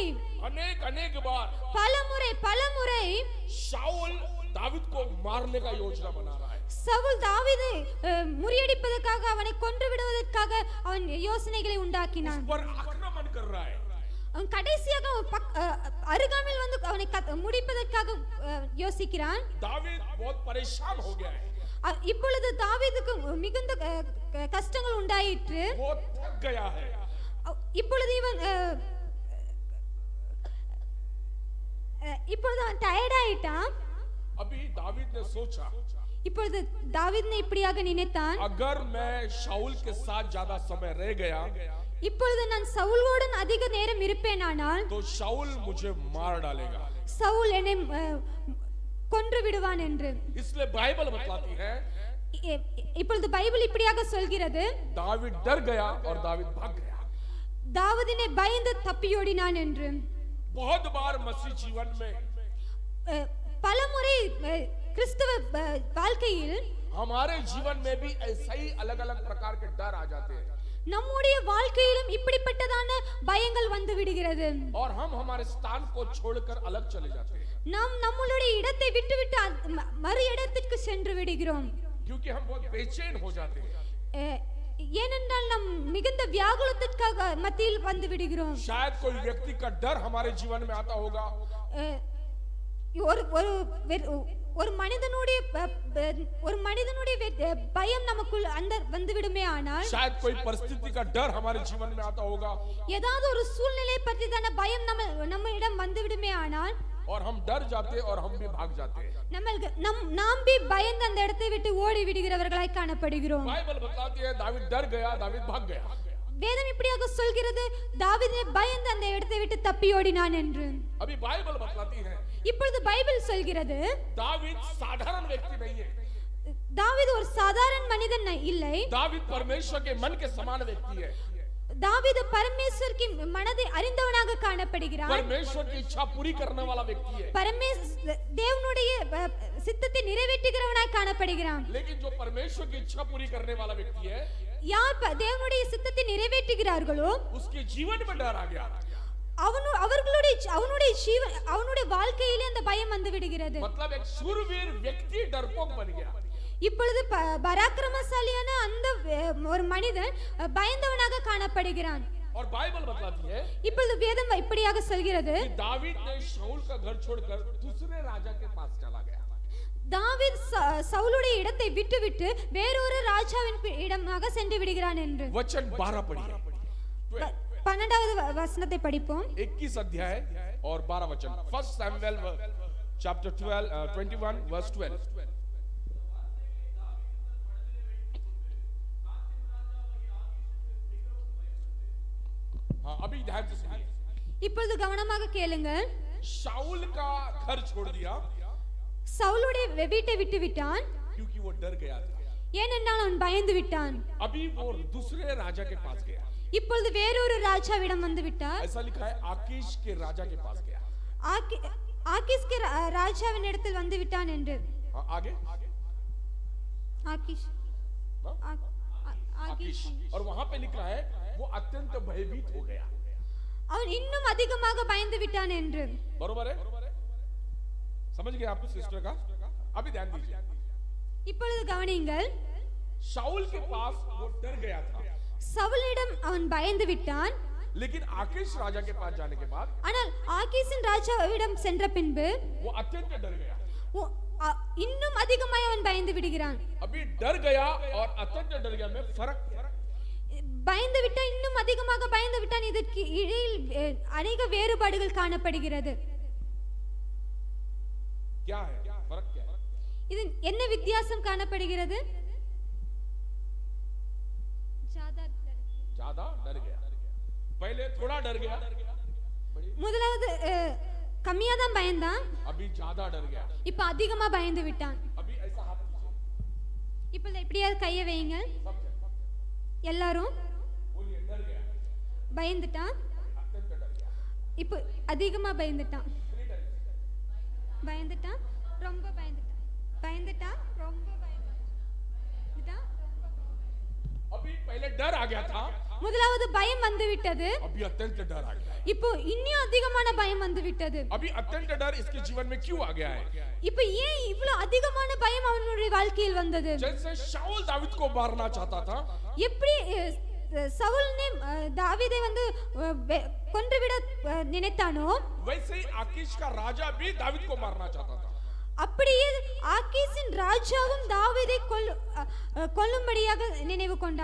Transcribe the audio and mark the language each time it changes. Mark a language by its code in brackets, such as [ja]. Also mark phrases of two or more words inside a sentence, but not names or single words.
[hi] अनेक बार [ta] பலமுறை [hi] शाऊल दावीद को मारने का योजना बना रहा है। [ta] சவுல் தாவீதை முறியடிப்பதற்காக அவனை கொன்று விடுவதற்காக அவன் யோசனைகளை [hi] उस [ta] உண்டாக்கினான். [hi] पर आक्रमण कर रहा है। [ta] அவன் கடைசியாக அருகாமையில் வந்து அவனை முடிப்பதற்காக யோசிக்கிறான். [hi] दावीद बहुत परेशान हो गया है। [ta] இப்பொழுது தாவீதுக்கு மிகுந்த கஷ்டங்கள் உண்டாயிற்று. [hi] बहुत थक गया है। [ta] இப்பொழுது அவன் டயர்ட் ஆயிட்டான். [hi] अभी दावीद ने सोचा, [ta] இப்பொழுது தாவீது இப்படியாக நினைத்தான், [hi] अगर मैं शाऊल के साथ ज्यादा समय रह गया [ta] இப்பொழுது நான் சவுலோடு அதிக நேரம் இருப்பேனானால் [hi] तो शाऊल मुझे मार डालेगा। [ta] சவுல் என்னை கொன்று விடுவான் என்று. [hi] इसलिए बाइबल बताती है [ta] இப்பொழுது பைபிள் இப்படியாக சொல்கிறது, [hi] दावीद डर गया और दावीद भाग गया। [ta] தாவீதினை பயந்து தப்பியோடினான் என்று. [hi] बहुत बार मसीह जीवन में [ta] பலமுறை கிறிஸ்தவ வாழ்க்கையில் [hi] हमारे जीवन में भी ऐसा ही अलग अलग प्रकार के डर आ जाते हैं [ta] நம்முடைய வாழ்க்கையிலும் இப்படிப்பட்டதான பயங்கள் வந்து விடுகிறது. [hi] और हम हमारे स्थान को छोड़कर अलग चले जाते हैं [ta] நாம் நம்மளுடைய இடத்தை விட்டுவிட்டு மறு இடத்திற்கு சென்று விடுகிறோம். [hi] क्योंकि हम बहुत बेचैन हो जाते हैं। [ta] ஏனென்றால் நாம் மிகுந்த வியாகுலத்திற்காக மத்தியில் வந்து விடுகிறோம். [hi] शायद कोई व्यक्ति का डर हमारे जीवन में आता होगा। [ta] ஒரு மனிதனுடைய பயம் நமக்குள் அந்த வந்து விடுமே ஆனால், [hi] शायद कोई परिस्थिति का डर हमारे जीवन में आता होगा [ta] ஏதாவது ஒரு சூழ்நிலை பற்றிதான பயம் நம்மிடம் வந்து விடுமே ஆனால், [hi] और हम डर जाते और हम भी भाग जाते हैं। [ta] நாம் பயந்து அந்த இடத்தை விட்டு ஓடி விடுகிறவர்களாய் காணப்படுகிறோம். [hi] बाइबल बताती है दावीद डर गया, दावीद भाग गया। [ta] வேதம் இப்படியாக சொல்கிறது, தாவீது பயந்து அந்த இடத்தை விட்டு தப்பி ஓடினான் என்று. [hi] अभी बाइबल बताती है [ta] இப்பொழுது பைபிள் சொல்கிறது, [hi] दावीद साधारण व्यक्ति नहीं है। [ta] தாவீது ஒரு சாதாரண மனிதன் இல்லை. [hi] दावीद परमेश्वर के मन के समान व्यक्ति है। [ta] தாவீது பரமேஸ்வர் की மனதை அறிந்தவனாக காணப்படுகிறான். [hi] परमेश्वर की इच्छा पूरी करने वाला व्यक्ति है। [ta] தேவனுடைய சித்தத்தை நிறைவேற்றுகிறவனாய் காணப்படுகிறான். [hi] लेकिन जो परमेश्वर की इच्छा पूरी करने वाला व्यक्ति है, [ta] யார் தேவனுடைய சித்தத்தை நிறைவேற்றுகிறார்களோ [hi] उसके जीवन में डर आ गया। [ta] அவனுடைய வாழ்க்கையிலே அந்த பயம் வந்து விடுகிறது. [hi] मतलब एक शूरवीर व्यक्ति डरपोक बन गया। [ta] இப்பொழுது பராக்கிரமசாலியான அந்த ஒரு மனிதன் பயந்தவனாக காணப்படுகிறான். [hi] और बाइबल बताती है [ta] இப்பொழுது வேதம் இப்படியாக சொல்கிறது, [hi] कि दावीद ने शाऊल का घर छोड़कर दूसरे राजा के पास चला गया। [ta] தாவீது சவுலுடைய இடத்தை விட்டுவிட்டு வேறொரு ராஜாவின் இடமாக சென்று விடுகிறான் என்று. [hi] वचन 12 पढ़िए। [ta] 12வது வசனத்தை படிப்போம். [hi] 21 अध्याय और 12 वचन। 1 [en] Samuel chapter 21 verse 12. [hi] हाँ, अभी ध्यान से सुनिए। [ta] இப்பொழுது கவனமாக கேளுங்கள். [hi] शाऊल का घर छोड़ दिया [ta] சவுலுடைய வீட்டை விட்டு விட்டான், [hi] क्योंकि वो डर गया था। [ta] ஏனென்றால் அவன் பயந்து விட்டான். [hi] अभी वो दूसरे राजा के पास गया। [ta] இப்பொழுது வேறொரு ராஜாவிடம் வந்து விட்டார். [hi] ऐसा लिखा है आकीश के राजा के पास गया। [ta] ஆகீஸ் के ராஜாவின் இடத்தில் வந்து விட்டான் என்று. [hi] आगे [ta] ஆகீஷ் [hi] आकीश। और वहां पे लिखा है वो अत्यंत भयभीत हो गया। [ta] அவன் இன்னும் அதிகமாக பயந்து விட்டான் என்று. [hi] बरोबर है? समझ गए आप सिस्टर का? अभी ध्यान दीजिए। [ta] இப்பொழுது கவனியுங்கள். [hi] शाऊल के पास वो डर गया था, [ta] சவுலிடம் அவன் பயந்து விட்டான். [hi] लेकिन आकीश राजा के पास जाने के बाद [ta] ஆனால் ஆகீசின் ராஜாவிடம் சென்ற பின்பு [hi] वो अत्यंत डर गया। [ta] இன்னும் அதிகமாய் அவன் பயந்து விடுகிறான். [hi] अभी डर गया और अत्यंत डर गया में फर्क [ta] பயந்து விட்டான், இன்னும் அதிகமாக பயந்து விட்டான். இதற்கு இடையில் அநேக வேறுபாடுகள் காணப்படுகிறது. [hi] क्या है? फर्क क्या है? [ta] இது என்ன வித்தியாசம் காணப்படுகிறது? [hi] ज्यादा डर गया, पहले थोड़ा डर गया, [ta] முதலாவது கம்மியா தான் பயந்தான், [hi] अभी ज्यादा डर गया। [ta] இப்ப அதிகமா பயந்து விட்டான். [hi] अभी ऐसा हाथ कीजिए, [ta] இப்ப எப்படியாவது கையை வைங்க எல்லாரும். [hi] बोलिए डर गया, [ta] பயந்துட்டான், [hi] अत्यंत डर गया, [ta] இப்ப அதிகமா பயந்துட்டான். பயந்துட்டான், ரொம்ப பயந்துட்டான், பயந்துட்டான், ரொம்ப பயந்துட்டான். [hi] अभी पहले डर आ गया था, [ta] முதலாவது பயம் வந்து விட்டது. [hi] अभी अत्यंत डर आ गया है। [ta] இப்போ இன்னும் அதிகமான பயம் வந்து விட்டது. [hi] अभी अत्यंत डर इसके जीवन में क्यों आ गया है? [ta] இப்போ ஏன் இவ்வளவு அதிகமான பயம் அவனுடைய வாழ்க்கையில் வந்தது? [hi] जैसे शाऊल दाऊद को मारना चाहता था, [ta] எப்படி சவுல் ने தாவீதை வந்து கொன்றுவிட நினைத்தானோ, [hi] वैसे ही आकीश का राजा भी दाऊद को मारना चाहता था। [ta] அப்படியே ஆகீசின் ராஜாவும் தாவீதை கொல்லும்படியாக நினைவு கொண்டான்.